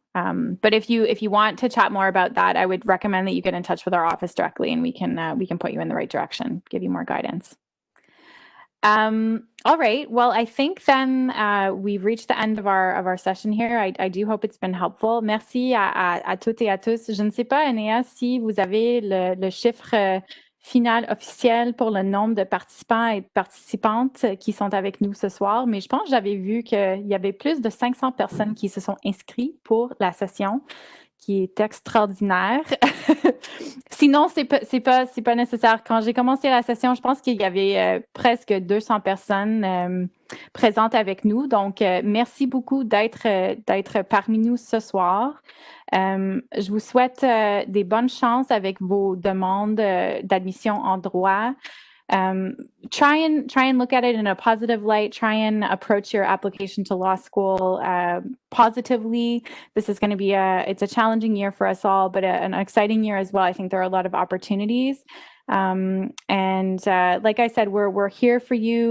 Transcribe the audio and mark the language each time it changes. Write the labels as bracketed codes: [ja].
[en] But if you want to chat more about that, I would recommend that you get in touch with our office directly, and we can put you in the right direction, give you more guidance. All right. Well, I think then we've reached the end of our session here. I do hope it's been helpful. [fr] Merci à toutes et à tous. Je ne sais pas, Anéa, si vous avez le chiffre final officiel pour le nombre de participants et de participantes qui sont avec nous ce soir, mais je pense que j'avais vu qu'il y avait plus de 500 personnes qui se sont inscrites pour la session, qui est extraordinaire. Sinon, c'est pas nécessaire. Quand j'ai commencé la session, je pense qu'il y avait presque 200 personnes présentes avec nous. Donc, merci beaucoup d'être parmi nous ce soir. Je vous souhaite des bonnes chances avec vos demandes d'admission en droit. [en] Try and look at it in a positive light. Try and approach your application to law school positively. This is going to be it's a challenging year for us all, but an exciting year as well. I think there are a lot of opportunities. And like I said, we're here for you.